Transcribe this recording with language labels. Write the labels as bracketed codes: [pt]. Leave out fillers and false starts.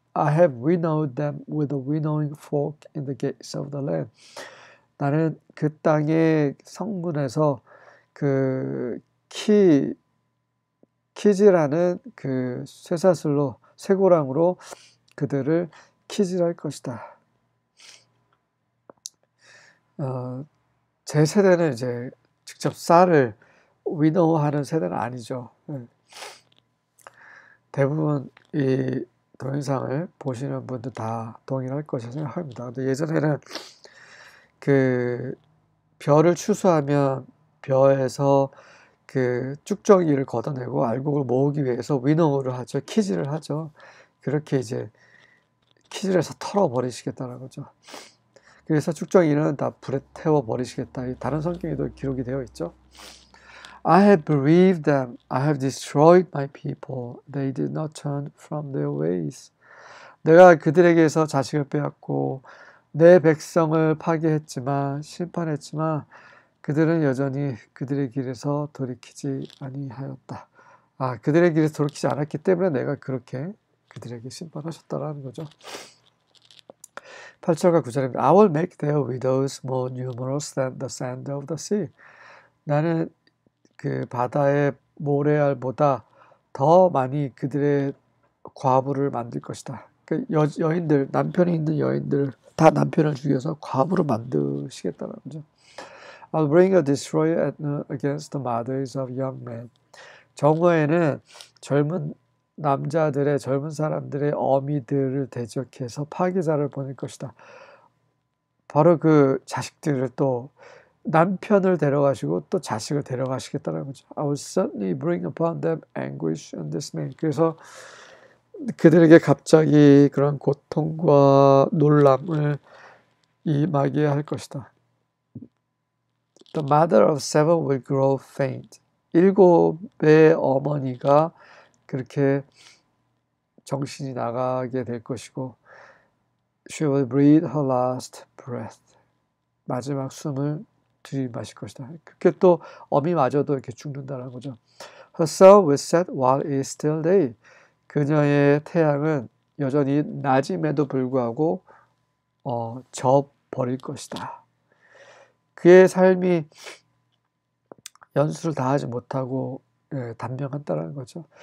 [en] I have winnowed them with a winnowing fork in the gates of the land. [ko] 나는 그 땅의 성문에서 그 키즈라는 그 쇠사슬로 쇠고랑으로 그들을 키즈할 것이다. 제 세대는 이제 직접 쌀을 위노우하는 세대는 아니죠. 대부분 이 동영상을 보시는 분들 다 동일할 것이라 생각합니다. 근데 예전에는 그 벼를 추수하면 벼에서 그 쭉정이를 걷어내고 알곡을 모으기 위해서 위노우를 하죠. 키즈를 하죠. 그렇게 이제 키즈를 해서 털어버리시겠다는 거죠. 그래서 쭉정이는 다 불에 태워버리시겠다. 다른 성경에도 기록이 되어 있죠. [en] I have bereaved them. I have destroyed my people. They did not turn from their ways. [ko] 내가 그들에게서 자식을 빼앗고 내 백성을 파괴했지만 심판했지만 그들은 여전히 그들의 길에서 돌이키지 아니하였다. 그들의 길에서 돌이키지 않았기 때문에 내가 그렇게 그들에게 심판하셨다라는 거죠. 8절과 9절입니다. [en] I will make their widows more numerous than the sand of the sea. [ko] 나는 그 바다의 모래알보다 더 많이 그들의 과부를 만들 것이다. 그 여인들, 남편이 있는 여인들 다 남편을 죽여서 과부로 만드시겠다는 거죠. [en] I'll bring a destroyer against the mothers of young men. [ko] 정오에는 젊은 남자들의 젊은 사람들의 어미들을 대적해서 파괴자를 보낼 것이다. 바로 그 자식들을 또 남편을 데려가시고 또 자식을 데려가시겠다는 거죠. [en] I will certainly bring upon them anguish and dismay. [ko] 그래서 그들에게 갑자기 그런 고통과 놀람을 임하게 할 것이다. [en] The mother of seven will grow faint. [ko] 7의 어머니가 그렇게 정신이 나가게 될 것이고 [en] She will breathe her last breath. [ko] 마지막 숨을 들이마실 것이다. 그렇게 또 어미마저도 이렇게 죽는다는 거죠. [en] Her sun will set while it is still day. [ko] 그녀의 태양은 여전히 낮임에도 불구하고 져버릴 것이다. 그의 삶이 연수를 다하지 못하고 단명한다는 거죠.